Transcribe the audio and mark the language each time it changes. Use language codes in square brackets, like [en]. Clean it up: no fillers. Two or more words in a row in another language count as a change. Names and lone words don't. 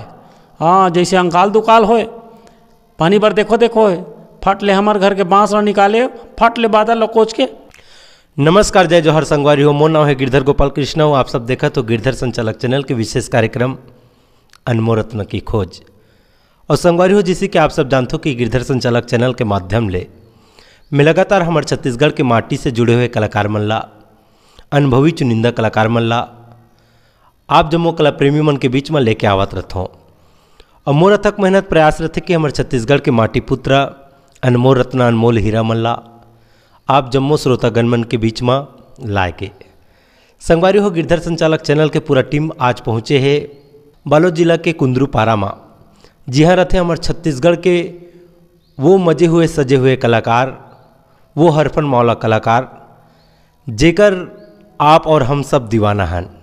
[hne] हाँ जैसे अंकाल दुकाल होए, पानी भर देखो देखो है, फट ले हमारे घर के बांस ना निकाले, फट ले बादल कोच के। नमस्कार, जय जोहर संगवारी हो। मोर नाम है गिरधर गोपाल कृष्ण हो। आप सब देखा तो गिरधर संचालक चैनल के विशेष कार्यक्रम अनमोल रत्न की खोज। और संगवारी हो, जिसे कि आप सब जानते हो कि गिरधर संचालक चैनल के माध्यम ले मैं लगातार हमारे छत्तीसगढ़ के माटी से जुड़े हुए कलाकार मन ला, अनुभवी चुनिंदा कलाकार मन ला आप जम्मो कला प्रेमी मन के बीच में लेके आवत रहता हूँ। और मोर अथक मेहनत प्रयास रहते कि हमारे छत्तीसगढ़ के माटी पुत्र अनमोल रत्न अनमोल हीरा मन ला आप जम्मो श्रोतागण मन के बीच में लाए के। संगवारी हो, गिरधर संचालक चैनल के पूरा टीम आज पहुँचे है बालोद जिला के कुंदरू पारा में, जहाँ रहते हमारे छत्तीसगढ़ के वो मजे हुए सजे हुए कलाकार, वो हरफन मौला कलाकार जेकर आप और हम सब दीवाना हैं।